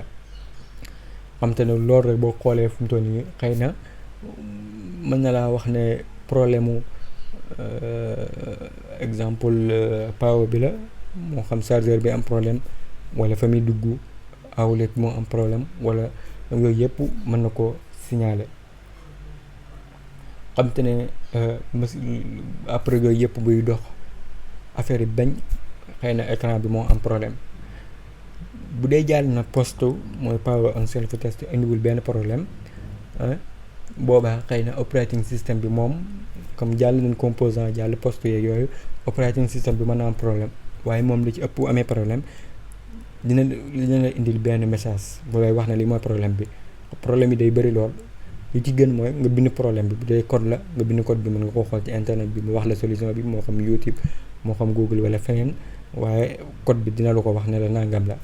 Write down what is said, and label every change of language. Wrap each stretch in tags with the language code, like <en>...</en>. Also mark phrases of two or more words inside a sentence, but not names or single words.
<wo>xam te ne loolu rek boo xoolee fu mu toll nii xëy na mën na laa wax ne problème mu exemple power bi la moo xam chargeur bi am problème wala fa muy dugg outlet moo am problème wala yooyu yëpp mën na ko signaler. xam te ne après yooyu yëpp buy dox affaire yi bañ xëy na écran bi moo am problème bu dee jàll na poste mooy</wo> <en>power on self test</en> <wo>indiwul benn problème boobaa xëy na</wo> <en>operating system</en> <wo>bi moom comme jàll nañ composant jàll poste yeeg yooyu</wo> <en>operating system</en> <wo>bi mën na am problème waaye moom li ci ëpp amee problème dina la indil benn message bu lay wax ne li mooy problème bi. problème yi day bëri lool li ci gën mooy nga bind problème bi bu dee code la nga bind code bi mën nga koo xool ci internet bi mu wax la solution bi moo xam YouTube moo xam Google wala feneen waaye code bi dina la ko wax ne la nangam la.</wo>